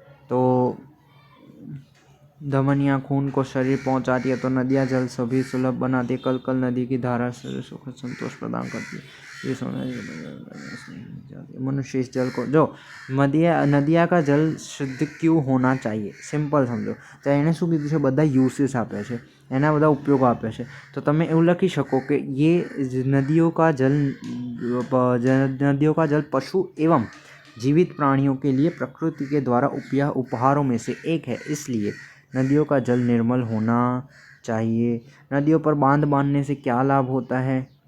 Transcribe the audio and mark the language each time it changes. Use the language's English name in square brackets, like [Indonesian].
[Hindi] तो धमनियाँ खून को शरीर पहुँचाती है, तो नदियाँ जल सभी सुलभ बनाती है। कल कल नदी की धारा शरीर सुख संतोष प्रदान करती है। ये मनुष्य इस जल को जो नदिया का जल शुद्ध क्यों होना चाहिए। सिंपल समझो तो [Gujarati] એને શું કીધું છે, બધા યુસીસ આપે છે, એના બધા ઉપયોગો આપે છે। તો તમે એવું લખી શકો કે [Hindi] ये नदियों का जल पशु एवं जीवित प्राणियों के लिए प्रकृति के द्वारा उपहारों में से एक है, इसलिए नदियों का जल निर्मल होना चाहिए। नदियों पर बांध बांधने से क्या लाभ होता है।